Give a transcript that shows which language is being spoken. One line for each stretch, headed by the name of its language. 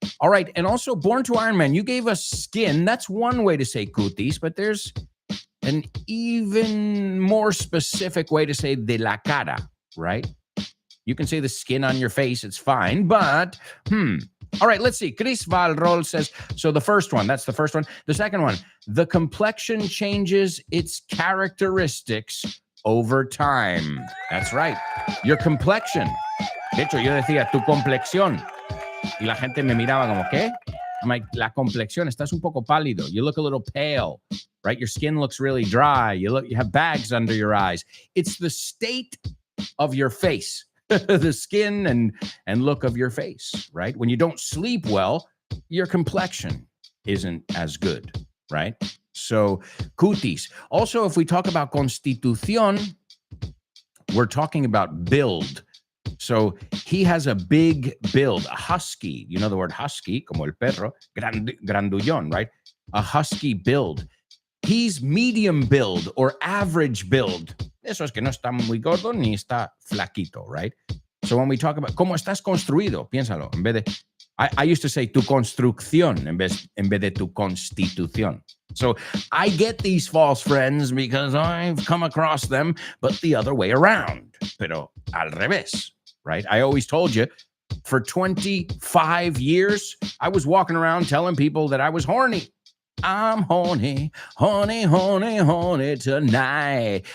English: All right, and also Born to Iron Man, you gave us skin. That's one way to say cutis, but there's an even more specific way to say
Spanish: de la cara,
English: right? You can say the skin on your face, it's fine, but, All right, let's see. Chris Valrol says, so the first one, that's the first one. The second one, the complexion changes its characteristics over time. That's right. Your complexion.
Spanish: De hecho, yo decía tu complexión. Y la gente me miraba como, ¿qué?
English: I'm like,
Spanish: la complexión, estás un poco pálido.
English: You look a little pale, right? Your skin looks really dry. You have bags under your eyes. It's the state of your face, the skin and look of your face, right? When you don't sleep well, your complexion isn't as good, right? So, cutis. Also, if we talk about constitución, we're talking about build. So he has a big build, a husky. You know the word husky,
Spanish: como el perro, grandullón,
English: right? A husky build. He's medium build or average build.
Spanish: Eso es que no está muy gordo ni está flaquito, right?
English: So when we talk about
Spanish: cómo estás construido, piénsalo, en vez de,
English: I used to say
Spanish: tu construcción en vez de tu constitución.
English: So I get these false friends because I've come across them, but the other way around.
Spanish: Pero al revés,
English: right? I always told you, for 25 years, I was walking around telling people that I was horny. I'm horny, horny, horny, horny tonight.